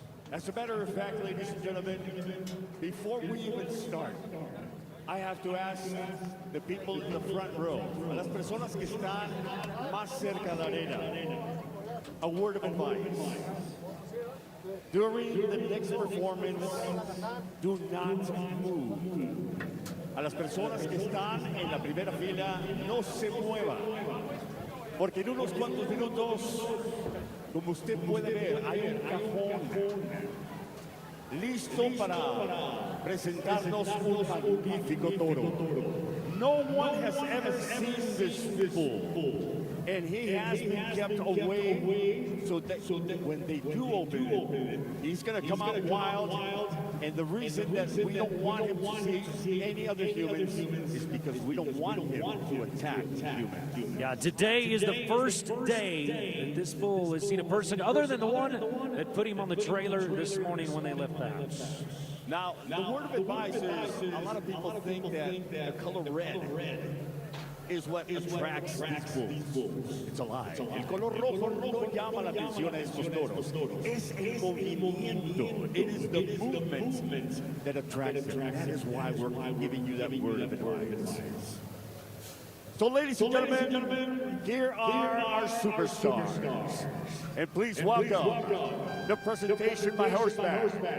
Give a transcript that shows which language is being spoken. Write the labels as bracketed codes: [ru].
[en] As a matter of fact, ladies and gentlemen, before we even start, I have to ask the people in the front row, [es] a las personas que están más cerca de la arena, [en] a word of advice. During the next performance, do not move. [es] A las personas que están en la primera fila, no se muevan. porque en unos cuantos minutos, como usted puede ver, hay un cajón listo para presentarnos un magnífico toro. [en] No one has ever seen this bull, and he has been kept away so that when they do open it, he's going to come out wild. And the reason that we don't want him to see any other humans is because we don't want him to attack humans. Yeah, today is the first day that this bull has seen a person other than the one that put him on the trailer this morning when they left the house. Now, the word of advice is a lot of people think that the color red is what attracts these bulls. It's a lie. [es] El color rojo no llama la atención a estos toros. Es el movimiento. [en] It is the movement that attracts them. That is why we're giving you that word of advice. So, ladies and gentlemen, here are our superstars. And please welcome the presentation by horseback.